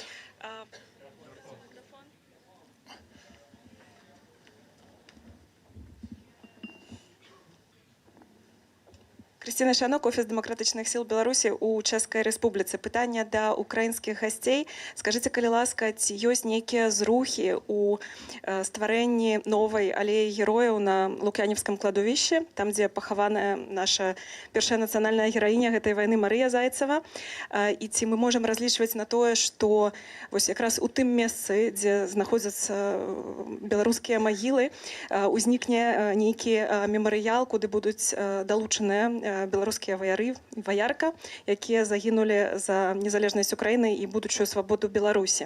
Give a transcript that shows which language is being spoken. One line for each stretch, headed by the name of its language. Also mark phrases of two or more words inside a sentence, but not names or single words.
Ukrainian: Кристина Шанок, Офіс демократичних сил Білорусі у Чеській Республіці. Питання до українських гостей. Скажіть,
Belarusian: калі ласка, ці ёсць нейкія зрухи у стварэнні новай алеі герояў на Лук'янівскім кладовішчы, там, дзе пахаваная наша першая нацыянальная гераіня гэтай вайны Марыя Зайцева. І ці мы можам разлічваць на тое, што вось якраз у тым месцы, дзе знаходзяцца беларускія магілы, узнікне нейкі мемарыял, куды будуць далучаныя беларускія ваяры і ваярка, якія загінулі за незалежнасць Украіны і будучую свабоду Беларусі.